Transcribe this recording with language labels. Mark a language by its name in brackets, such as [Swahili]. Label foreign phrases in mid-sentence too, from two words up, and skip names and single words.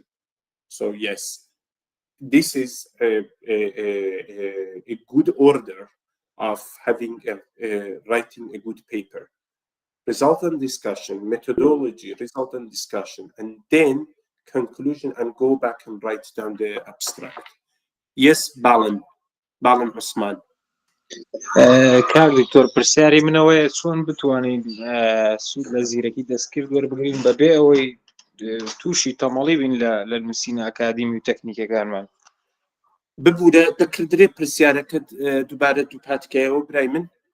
[English] So yes, this is a good order of having writing a good paper. Resultant discussion, methodology, resultant discussion, and then conclusion, and go back and write down the abstract. Yes, Balan Osman. [Central Kurdish] کاک دکتۆر پرسیاری منەوەیە چۆن بتوانین سوود لە زیرەکی دەستکرد وەربگرین بەبێ ئەوەی تووشی تەمەڵی بین لە نووسینە ئەکادیمی و تەکنیکەکانمان. ببوورە دەکردرێ پرسیارەکەت دووبارە دووپاتکایەوە برای من.